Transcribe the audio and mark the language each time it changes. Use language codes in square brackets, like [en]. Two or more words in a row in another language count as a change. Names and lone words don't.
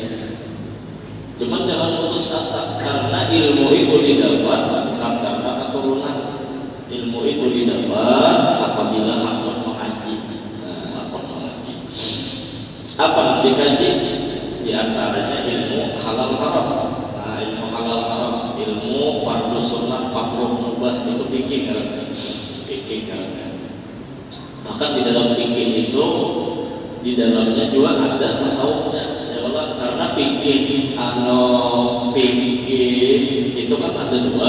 [id] Cuman jangan putus asa karena ilmu itu didapat bukan karena keturunan. Ilmu itu didapat apabila hakon mengaji. Apa yang dikaji? Di antaranya ilmu halal haram. Nah, ilmu halal haram, ilmu fardhu sunnah, makruh mubah itu fikih kan. Bahkan di dalam fikih itu di dalamnya juga ada tasawufnya. Ya Allah, karena fikih itu kan ada dua.